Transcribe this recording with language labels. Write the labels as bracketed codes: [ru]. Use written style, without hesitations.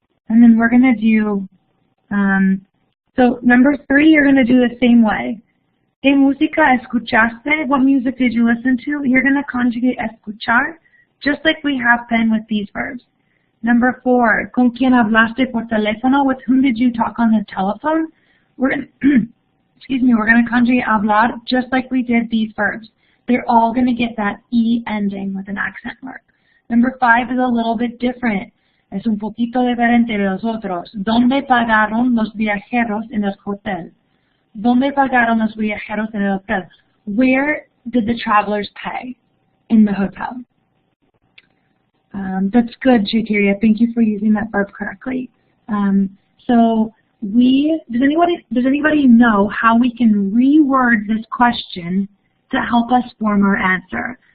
[en] And then we're going to do, so number 3, you're going to do the same way. [es] ¿Qué música escuchaste? [en] What music did you listen to? You're going to conjugate escuchar, just like we have been with these verbs. Number 4, [es] ¿con quién hablaste por teléfono? [en] With whom did you talk on the telephone? We're going to conjugate hablar just like we did these verbs. They're all going to get that E ending with an accent mark. Number 5 is a little bit different. [es] Es un poquito diferente de los otros. ¿Dónde pagaron los viajeros en el hotel? ¿Dónde pagaron los viajeros en el hotel? [en] Where did the travelers pay in the hotel? That's good, Shaiteria. Thank you for using that verb correctly. So does anybody know how we can reword this question to help us form our answer?